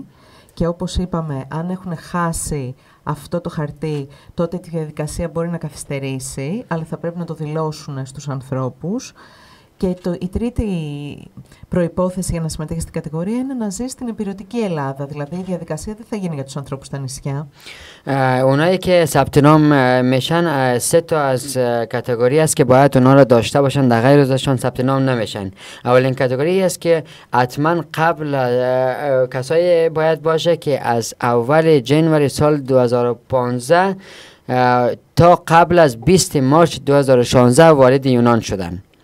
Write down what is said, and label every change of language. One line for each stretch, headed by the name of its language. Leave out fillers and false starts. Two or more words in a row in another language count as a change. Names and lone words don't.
Greek: Και όπως είπαμε, αν έχουν χάσει αυτό το χαρτί, τότε τη διαδικασία μπορεί να καθυστερήσει, αλλά θα πρέπει να το δηλώσουν στους ανθρώπους. Και η τρίτη προϋπόθεση για να συμμετέχει στην κατηγορία είναι να ζει στην υπηρετική Ελλάδα. Δηλαδή η διαδικασία δεν θα γίνει για τους ανθρώπους στα νησιά.
Persian: اونایی که ثبت نام میشن سه تا از کاتگوری است که باید اونا رو داشته باشن، در غیر ازشان ثبت نام نمیشن. اولین کاتگوری است که حتما قبل کسایی باید باشه که از اول جنوری سال 2015 تا قبل از 20 مارس 2016 وارد یونان شدن.